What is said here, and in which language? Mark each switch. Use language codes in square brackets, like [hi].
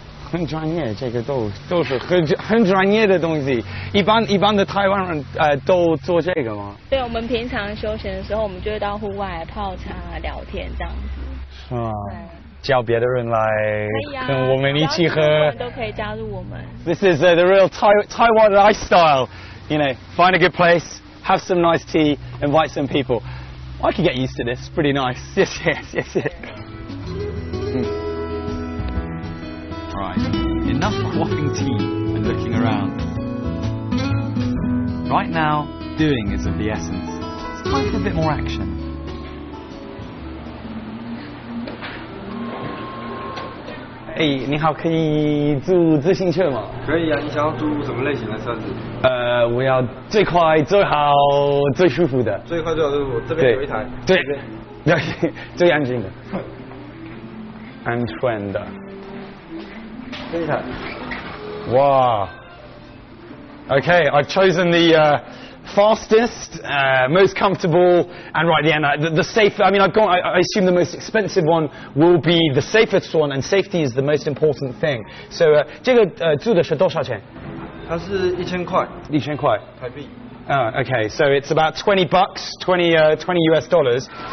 [zh] 很专业，这个都是很专业的东西。一般的台湾人都做这个吗？对，我们平常休闲的时候，我们就会到户外泡茶、聊天这样子。是吗？叫别的人来跟我们一起喝，都可以加入我们。 [en] This is the real Taiwan lifestyle. You know, find a good place, have some nice tea, invite some people. I could get used to this. Pretty nice. Yes. Right, enough quaffing tea and looking around. Right now, doing is of the essence. It's time for a bit more action. [zh] Hey, 你好，可以租自行车吗？可以啊，你想要租什么类型的车子？我要最快、最好、最舒服的。最快最好就是我这边有一台。对，最安静的。安全的。这一台。 [en] Wow. Okay, I've chosen the fastest, most comfortable, and right at the end, the safe. I mean, I assume the most expensive one will be the safest one, and safety is the most important thing. [zh] So, 这个租的是多少钱？它是1000块。 1000块。台币。 [en] Okay, so it's about $20, 20 US dollars.